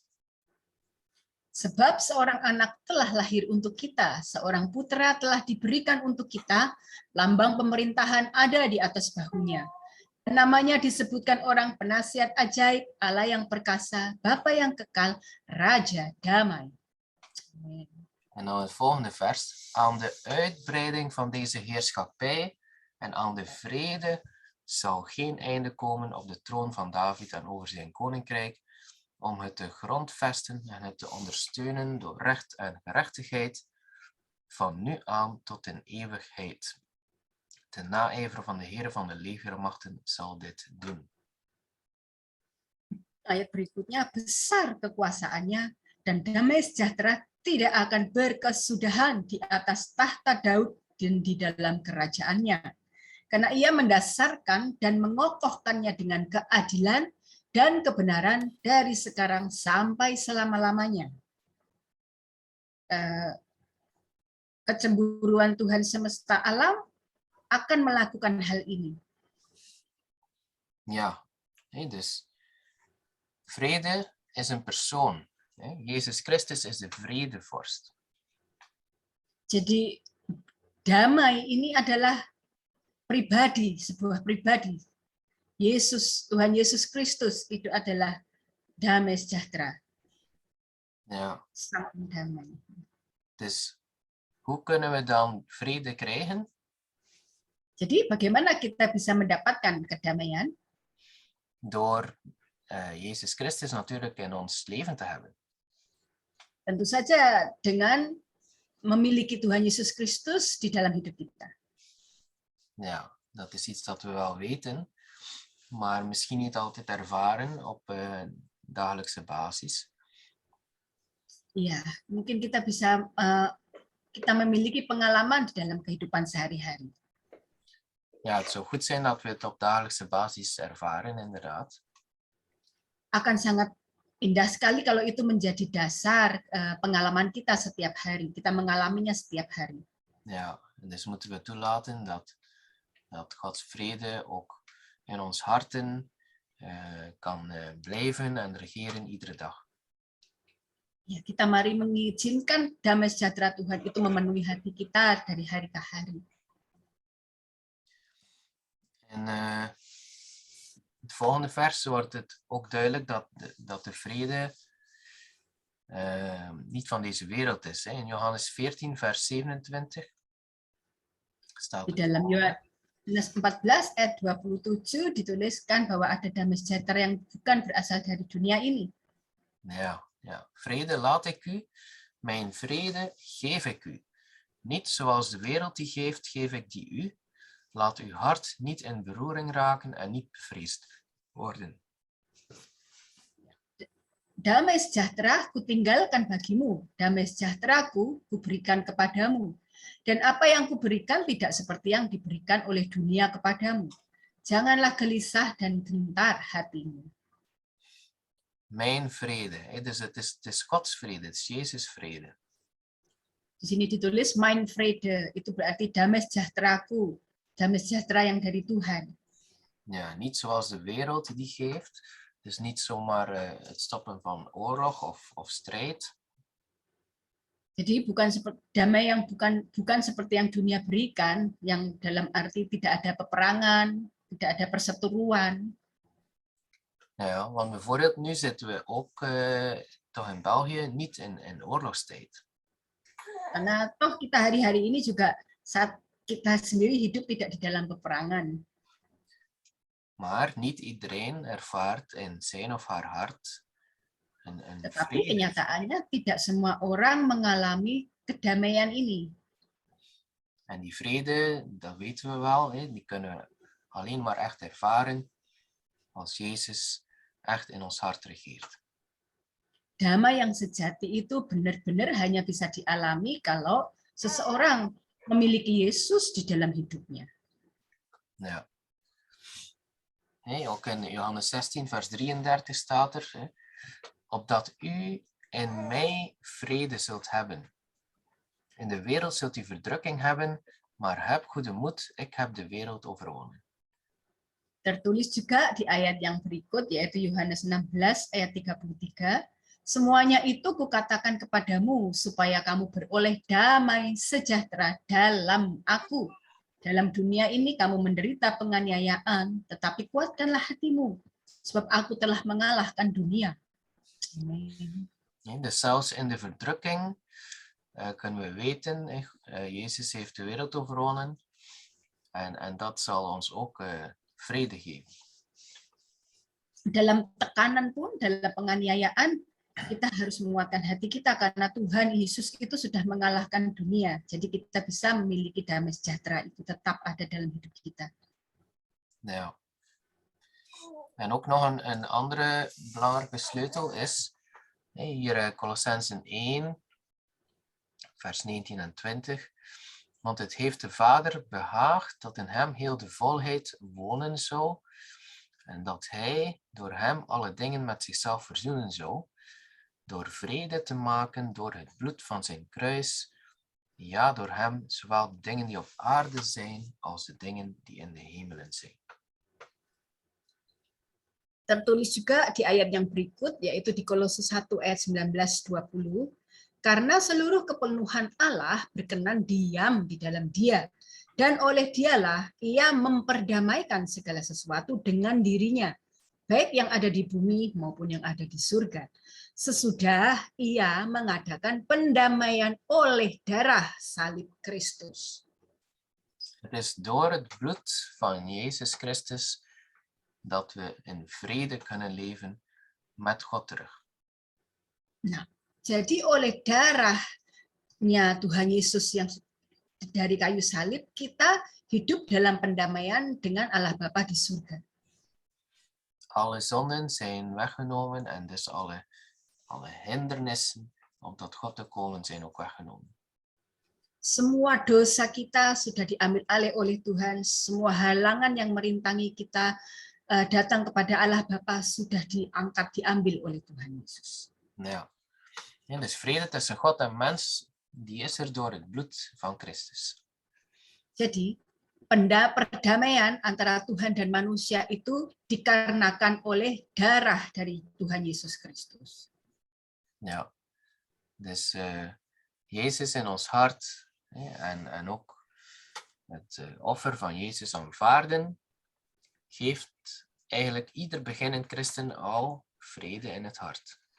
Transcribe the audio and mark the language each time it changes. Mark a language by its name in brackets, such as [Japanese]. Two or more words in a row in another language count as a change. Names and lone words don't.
[Indonesian] Sebab seorang anak telah lahir untuk kita, seorang putra telah diberikan untuk kita, lambang pemerintahan ada di atas bahunya. Namanya disebutkan orang penasihat ajaib, Allah yang perkasa, Bapa yang kekal, Raja damai. [Dutch] En dan het volgende vers. Aan de uitbreiding van deze heerschappij en aan de vrede zal geen einde komen op de troon van David en over zijn koninkrijk, om het te grondvesten en het te ondersteunen door recht en gerechtigheid, van nu aan tot in eeuwigheid. De naijver van de Heer van de legermachten zal dit doen. [Indonesian] Ayat berikutnya, besar kekuasaannya dan damai sejahtera tidak akan berkesudahan di atas tahta Daud dan di dalam kerajaannya. Karena ia mendasarkan dan mengokohkannya dengan keadilan dan kebenaran dari sekarang sampai selama-lamanya. Kecemburuan Tuhan semesta alam akan melakukan hal ini. [Dutch] Ja, dus vrede is een persoon. Jezus Christus is de vredevorst. [Indonesian] Jadi damai ini adalah pribadi, sebuah pribadi. Tuhan Yesus Kristus itu adalah damai sejahtera. [Dutch] Ja. [Indonesian] Sang damai. [Dutch] Dus hoe kunnen we dan vrede krijgen? [Indonesian] Jadi bagaimana kita bisa mendapatkan kedamaian? [Dutch] Door Jezus Christus natuurlijk in ons leven te hebben. [Indonesian] Tentu saja dengan memiliki Tuhan Yesus Kristus di dalam hidup kita. [Dutch] Ja, dat is iets dat we wel weten, maar misschien niet altijd ervaren op dagelijkse basis. [Indonesian] Iya, mungkin kita bisa kita memiliki pengalaman di dalam kehidupan sehari-hari. [Dutch] Ja, het zou goed zijn dat we het op dagelijkse basis ervaren, inderdaad. [Indonesian] Akan sangat indah sekali kalau itu menjadi dasar pengalaman kita setiap hari. Kita mengalaminya setiap hari. [Dutch] Ja, dus moeten we toelaten dat Gods vrede ook in ons harten kan blijven en regeren iedere dag. [Indonesian] Ya, kita mari mengizinkan damai sejahtera Tuhan itu memenuhi hati kita dari hari ke hari. [Dutch] En het volgende vers wordt het ook duidelijk dat de vrede niet van deze wereld is. Hè. In Johannes 14, vers 27 staat [Indonesian] Di dalam Yohanes 14 ayat 27 dituliskan bahwa ada damai sejahtera yang bukan berasal dari dunia ini. [Dutch] Ja, vrede laat ik u, mijn vrede geef ik u. Niet zoals de wereld die geeft, geef ik die u. Laat uw hart niet in beroering raken en niet bevreesd worden. [Indonesian] Damai sejahtera kutinggalkan bagimu, damai sejahteraku kuberikan kepadamu. Dan apa yang kuberikan tidak seperti yang diberikan oleh dunia kepadamu. Janganlah gelisah dan gentar hatimu. [Dutch] Mijn vrede, dus het is Gods vrede, het is Jezus vrede. [Indonesian] Di sini ditulis [Dutch] mein vrede, [Indonesian] itu berarti damai sejahteraku, damai sejahtera yang dari Tuhan. [Dutch] Ja, niet zoals de wereld die geeft, dus niet zomaar het stoppen van oorlog of strijd. [Indonesian] Jadi bukan seperti damai yang bukan seperti yang dunia berikan, yang dalam arti tidak ada peperangan, tidak ada perseteruan. [Dutch] Ja, want bijvoorbeeld nu zitten we ook toch in België niet in oorlogstijd. [Indonesian] Karena toh kita hari-hari ini juga saat kita sendiri hidup tidak di dalam peperangan. [Dutch] Maar niet iedereen ervaart in zijn of haar hart een [Indonesian] Tetapi [Dutch] vrede. [Indonesian] kenyataannya tidak semua orang mengalami kedamaian ini. [Dutch] En die vrede, dat weten we wel, die kunnen we alleen maar echt ervaren als Jezus echt in ons hart regeert. [Indonesian] Damai yang sejati itu benar-benar hanya bisa dialami kalau seseorang memiliki Yesus di dalam hidupnya. [Dutch] Ja. Ook in Johannes 16, vers 33 staat er, opdat u in mij vrede zult hebben. In de wereld zult u verdrukking hebben, maar heb goede moed, ik heb de wereld overwonnen. [Indonesian] Tertulis juga di ayat yang berikut, yaitu Yohanes 16 ayat 33, semuanya itu kukatakan kepadamu supaya kamu beroleh damai sejahtera dalam aku. Dalam dunia ini kamu menderita penganiayaan, tetapi kuatkanlah hatimu, sebab aku telah mengalahkan dunia. Amen. [Dutch] Dus zelfs in de verdrukking kunnen we weten, Jezus heeft de wereld overwonnen en dat zal ons ook vrede geven. [Indonesian] Dalam tekanan pun, dalam penganiayaan, kita harus menguatkan hati kita karena Tuhan Yesus itu sudah mengalahkan dunia. Jadi kita bisa memiliki damai sejahtera itu tetap ada dalam hidup kita. Ja. [Dutch] En ook nog een andere belangrijke sleutel is hier Colossenzen 1, vers 19 en 20. Want het heeft de Vader behaagd dat in hem heel de volheid wonen zou en dat hij door hem alle dingen met zichzelf verzoenen zou, door vrede te maken door het bloed van zijn kruis, ja, door hem zowel de dingen die op aarde zijn als de dingen die in de hemelen zijn. [Indonesian] Tertulis juga di ayat yang berikut, yaitu di Kolose 1 ayat 19-20, karena seluruh kepenuhan Allah berkenan diam di dalam Dia, dan oleh Dialah Ia memperdamaikan segala sesuatu dengan dirinya, baik yang ada di bumi maupun yang ada di surga. Sesudah Ia mengadakan pendamaian oleh darah salib Kristus. [Dutch] Het is door het bloed van Jezus Christus dat we in vrede kunnen leven met God terug. [Indonesian] Jadi oleh darahnya Tuhan Yesus yang dari kayu salib, kita hidup dalam pendamaian dengan Allah Bapa di surga. [Dutch] Alle zonden zijn weggenomen en dus alle hindernissen om tot God te komen zijn ook weggenomen. [Indonesian] Semua dosa kita sudah diambil alih oleh Tuhan, semua halangan yang merintangi kita datang kepada Allah Bapa sudah diambil oleh Tuhan Yesus. [Dutch] Ja. En dus vrede tussen God en mens, die is er door het bloed van Christus. [Indonesian] Jadi perdamaian antara Tuhan dan manusia itu dikarenakan oleh darah dari Tuhan Yesus Kristus. [Dutch] Ja. Dus Jezus in ons hart en ook het offer van Jezus aanvaarden, geeft eigenlijk ieder beginnend christen al vrede in het hart.